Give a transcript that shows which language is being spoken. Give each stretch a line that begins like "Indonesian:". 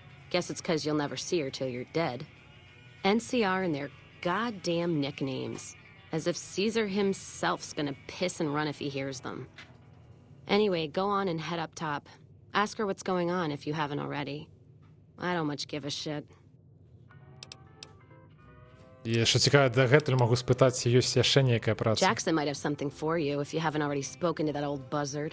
English: Guess it's because you'll never see her till you're dead. NCR and their goddamn nicknames. As if Caesar himself's gonna piss and run if he hears them. Anyway, go on and head up top. Ask her what's going on if you haven't already. I don't much give a shit.
Ukrainian: І що цікаво,
Belarusian: дагэтуль магу спытаць, ці ёсць яшчэ нейкая праца.
English: Jackson might have something for you if you haven't already spoken to that old buzzard.